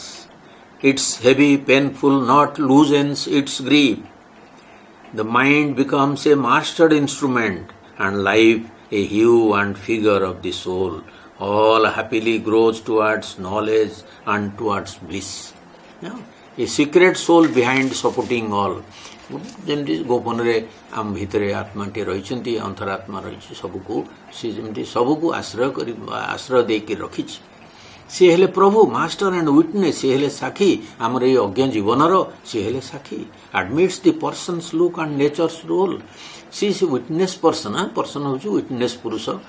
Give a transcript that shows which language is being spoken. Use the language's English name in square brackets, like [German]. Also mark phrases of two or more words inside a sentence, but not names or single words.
[English] Its heavy, painful knot loosens its grip. The mind becomes a mastered instrument, and life a hue and figure of the soul, all happily grows towards knowledge and towards bliss. Yeah? A secret soul behind supporting all. [Odia] ଯେମିତି ଗୋପନରେ ଆମ ଭିତରେ ଆତ୍ମାଟି ରହିଛନ୍ତି ଅନ୍ତରାତ୍ମା ରହିଛି ସବୁକୁ ସେ ଯେମିତି ସବୁକୁ ଆଶ୍ରୟ ଦେଇକି ରଖିଛି ସେ ହେଲେ ପ୍ରଭୁ [English] master and witness [Odia] ସେ ହେଲେ ସାକ୍ଷୀ ଆମର ଏଇ ଅଜ୍ଞ ଜୀବନର ସେ ହେଲେ ସାକ୍ଷୀ [English] admits the persons look and natures role [Odia] ସେ [English] witness person [Odia] ହେଉଛି ୱିଟନେସ୍ ପୁରୁଷ